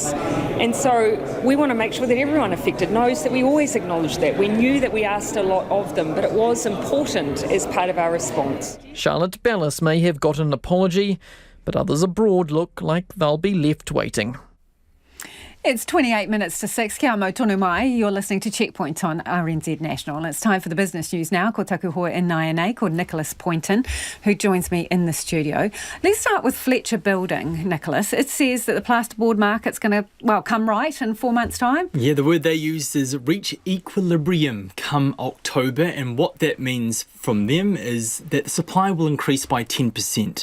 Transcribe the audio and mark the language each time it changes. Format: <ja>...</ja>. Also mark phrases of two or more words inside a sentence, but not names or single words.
<en>And so we want to make sure that everyone affected knows that we always acknowledge that. We knew that we asked a lot of them, but it was important as part of our response. Charlotte Bellis may have got an apology, but others abroad look like they'll be left waiting. It's 28 minutes to 6.</en> <mi>Kia mau tonu mai.</mi> <en>You're listening to Checkpoint on RNZ National. It's time for the business news now.</en> <mi>Ko taku hoa in Naianei,</mi> <en>called Nicholas Poynton, who joins me in the studio. Let's start with Fletcher Building, Nicholas. It says that the plasterboard market's going to, come right in 4 months' time. Yeah, the word they used is reach equilibrium come October, and what that means from them is that the supply will increase by 10%.</en>